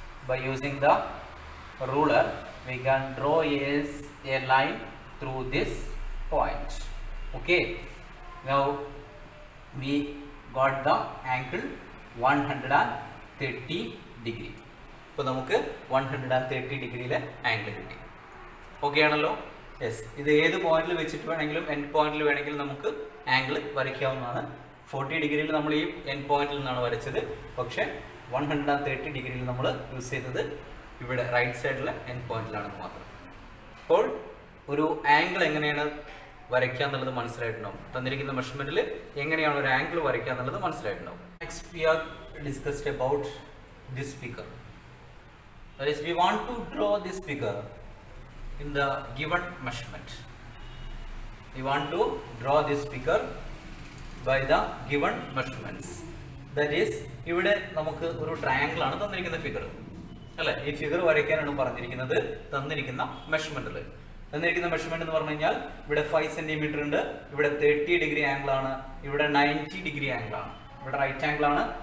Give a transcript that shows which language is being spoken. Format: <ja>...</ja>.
<en>By using the ruler we can draw a line through this point. Okay, now we got the angle 130 degree.</en> <ml>ഇപ്പോൾ നമുക്ക് 130 ഡിഗ്രിയിലെ angle കിട്ടി. Okay ആണല്ലോ. Yes, ഇത് ഏത് പോയിന്റിൽ വെച്ചിട്ട് വേണമെങ്കിലും എൻഡ് പോയിന്റിൽ വേണമെങ്കിലും നമുക്ക് ആംഗിൾ വരയ്ക്കാവുന്നതാണ്. 40 ഡിഗ്രിയിൽ നമ്മൾ ഈ എൻഡ് പോയിന്റിൽ നിന്നാണ് വരച്ചത്. പക്ഷേ 130 ഡിഗ്രിയിൽ നമ്മൾ യൂസ് ചെയ്തത് ഇവിടെ റൈറ്റ് സൈഡിലെ എൻഡ് പോയിന്റിലാണെന്ന് മാത്രം. അപ്പോൾ ഒരു ആംഗിൾ എങ്ങനെയാണ് വരയ്ക്കുക എന്നുള്ളത് മനസ്സിലായിട്ടുണ്ടാവും. തന്നിരിക്കുന്ന മെഷർമെന്റിൽ എങ്ങനെയാണ് ഒരു ആംഗിൾ വരയ്ക്കുക എന്നുള്ളത് മനസ്സിലായിട്ടുണ്ടാവും.</ml> <en>Next we are discussed about this figure. That is, we want to draw this figure in the given measurement. We want to draw this figure by the given measurements. That is,</en> <ml>ഇവിടെ നമുക്ക് ഒരു triangle ആണ് തന്നിരിക്കുന്ന figure അല്ലെ. ഈ figure വരയ്ക്കാനാണ് പറഞ്ഞിരിക്കുന്നത് തന്നിരിക്കുന്ന മെഷർമെന്റിൽ. തന്നിരിക്കുന്ന മെഷർമെന്റ് എന്ന് പറഞ്ഞു കഴിഞ്ഞാൽ ഇവിടെ 5 സെന്റിമീറ്റർ ഉണ്ട്, ഇവിടെ 30 ഡിഗ്രി ആംഗിൾ ആണ്, ഇവിടെ 90 ഡിഗ്രി ആംഗിൾ ആണ്, ഇവിടെ റൈറ്റ് ആംഗിൾ ആണ്.</ml>